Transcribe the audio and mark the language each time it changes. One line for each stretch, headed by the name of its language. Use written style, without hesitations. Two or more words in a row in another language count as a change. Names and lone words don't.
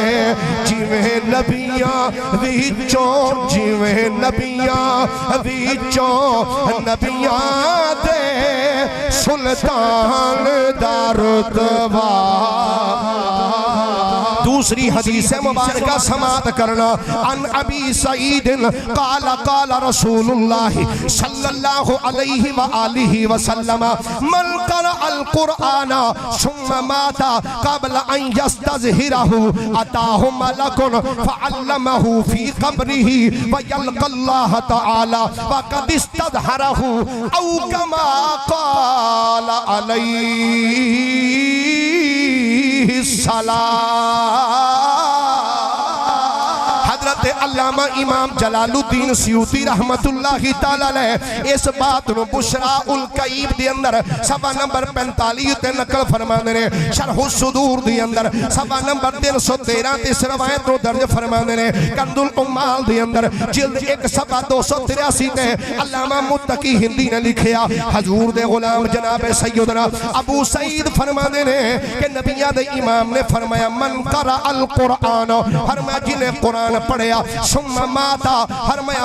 Punjabi: جویں نبیاں وچوں جویں نبیاں وچوں نبیاں دے سلطان دا رتبہ. دوسری حدیث مبارک سماعت کرنا
Arabic: عن أبي سعيد قال قال رسول الله صلى الله عليه وآله وسلم من قرأ القرآن ثم مات قبل أن يستظهره أتاه ملك فعلمه في قبره ويلقى الله تعالى وقد استظهره أو كما قال
Punjabi: علیہ علامہ امام جلال الدین سیوطی
Arabic: رحمة الله تعالى عليه
Punjabi: اس بات نوں بشری الکئیب دے اندر صفحہ نمبر 45 تے نقل فرماندے نے. شرح صدور دے اندر صفحہ نمبر 313 تے اس روایت نوں درج فرماندے نے. کنز العمال دے اندر جلد 1 صفحہ 283 تے علامہ متقی ہندی نے لکھیا حضور دے غلام جناب سیدنا ابو سعید فرماندے نے کہ نبیاں دے امام نے فرمایا
Arabic: من قرأ القرآن,
Punjabi: فرمایا جنہیں قرآن پڑھیا
Arabic: ثم مات
Punjabi: फरमाया